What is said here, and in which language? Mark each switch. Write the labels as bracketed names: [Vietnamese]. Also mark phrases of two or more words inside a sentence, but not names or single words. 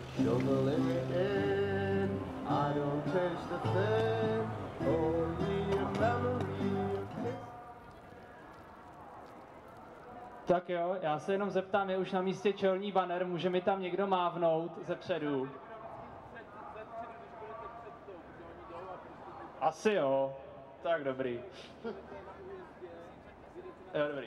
[English] till the limit end. I don't taste a thing, only a memory of kiss. [Czech] Tak jo, já se jenom zeptám, je už na místě čelní banner, může mi tam někdo mávnout zepředu? Asi jo, tak dobrý. Jo, dobrý.